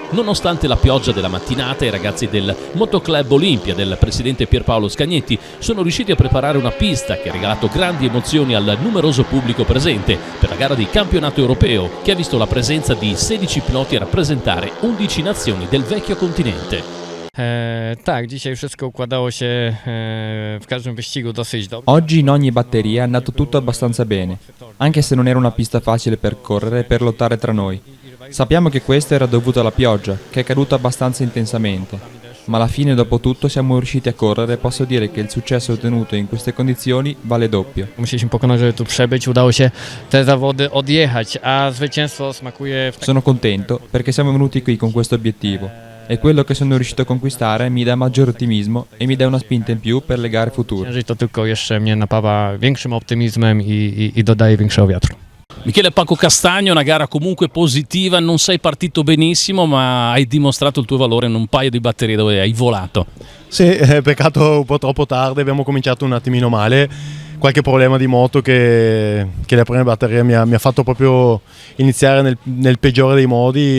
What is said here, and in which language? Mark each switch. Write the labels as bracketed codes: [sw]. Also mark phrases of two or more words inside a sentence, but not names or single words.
[it] Nonostante la pioggia della mattinata, i ragazzi del Motoclub Olimpia del presidente Pierpaolo Scagnetti sono riusciti a preparare una pista che ha regalato grandi emozioni al numeroso pubblico presente per la gara di campionato europeo, che ha visto la presenza di 16 piloti a rappresentare 11 nazioni del vecchio continente. [pl] Tak, dzisiaj wszystko układało się w każdym wyścigu dosyć dobrze. [it] Oggi in ogni batteria è andato tutto abbastanza bene, anche se non era una pista facile per correre e per lottare tra noi. Sappiamo che questo era dovuto alla pioggia, che è caduta abbastanza intensamente, ma alla fine dopo tutto siamo riusciti a correre e posso dire che il successo ottenuto in queste condizioni vale doppio. [pl] Musieliśmy pokonać, żeby tu przebyć, udało się te zawody odjechać, a zwycięstwo smakuje... [it] Sono contento perché siamo venuti qui con questo obiettivo e quello che sono riuscito a conquistare mi dà maggiore ottimismo e mi dà una spinta in più per le gare future. [pl] To tylko jeszcze mnie napawa większym optymizmem i dodaje większego wiatru. [it] Michele Paco Castagno, una gara comunque positiva, non sei partito benissimo ma hai dimostrato il tuo valore in un paio di batterie dove hai volato. Sì, peccato un po' troppo tardi, abbiamo cominciato un attimino male, qualche problema di moto che la prima batteria mi ha fatto proprio iniziare nel peggiore dei modi.